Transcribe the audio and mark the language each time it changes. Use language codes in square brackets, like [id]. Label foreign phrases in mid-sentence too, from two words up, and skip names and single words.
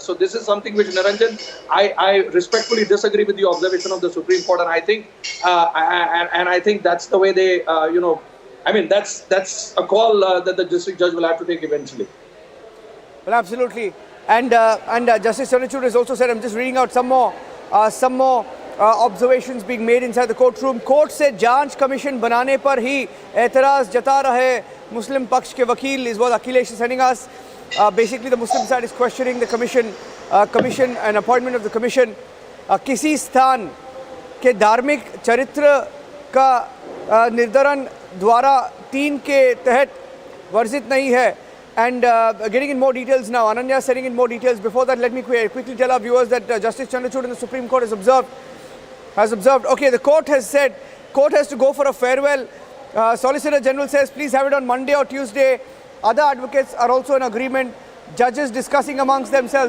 [en] So this is something which, Niranjan, I respectfully disagree with the observation of the Supreme Court, and I think, I think that's the way they, that's a call that the district judge will have to take eventually. Well, absolutely. And Justice Chandrachud has also said, I'm just reading out some more observations being made inside the courtroom. [hi] कोर्ट से जांच कमीशन बनाने पर ही ऐतराज़ जता रहे मुस्लिम पक्ष के वकील [en] is what Akhilesh is sending us. Basically, the Muslim side is questioning the commission and appointment of the commission. [hi] किसी स्थान के धार्मिक चरित्र का निर्धारण द्वारा 3 के तहत वर्जित नहीं है. [en] And getting in more details now, Ananya is setting in more details. Before that, let me quickly tell our viewers that Justice Chandrachud in the Supreme Court has observed. Okay, the court has said, court has to go for a farewell. Solicitor General says, please have it on Monday or Tuesday. Other advocates are also in agreement. Judges discussing amongst themselves.